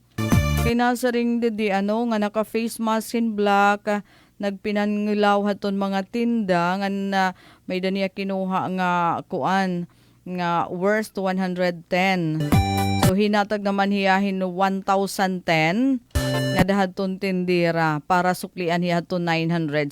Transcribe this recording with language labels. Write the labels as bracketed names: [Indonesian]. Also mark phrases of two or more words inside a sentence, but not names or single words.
[Waray] Kinasaring didi nga naka [English] face mask in black, [Waray] nagpinangilaw haton mga tinda, nga may daniya kinuha nga kuan, nga worst 110. So hinatag naman hiyahin 1,010, nga dahaton tindira para suklian hiya to 900.